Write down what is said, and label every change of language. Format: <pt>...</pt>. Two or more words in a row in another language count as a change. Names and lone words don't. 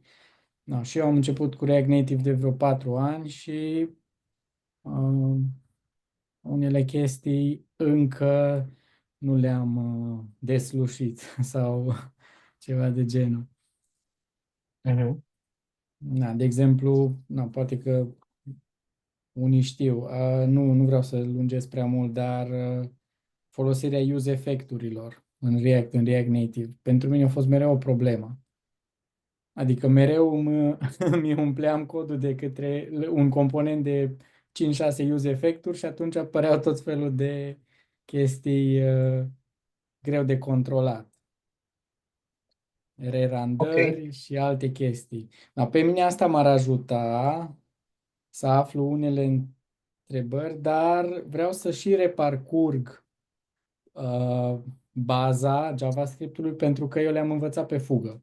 <ro>Da, și eu am început cu React Native de vreo 4 ani și unele chestii încă nu le-am deslușit sau ceva de genul. Mhm. Da, de exemplu, poate că unii știu, nu vreau să lungesc prea mult, dar folosirea</ro> <en>use effect-</en> <ro>urilor în React Native, pentru mine a fost mereu o problemă. Adică mereu mi umpleam codul de către un component de 5-6</ro> <en>use effect-</en> <ro>uri și atunci apăreau tot felul de chestii greu de controlat. Ok, Rerandări și alte chestii. Pe mine asta m-ar ajuta să aflu unele întrebări, dar vreau să și reparcurg baza JavaScript-ului pentru că eu le-am învățat pe fugă.</ro>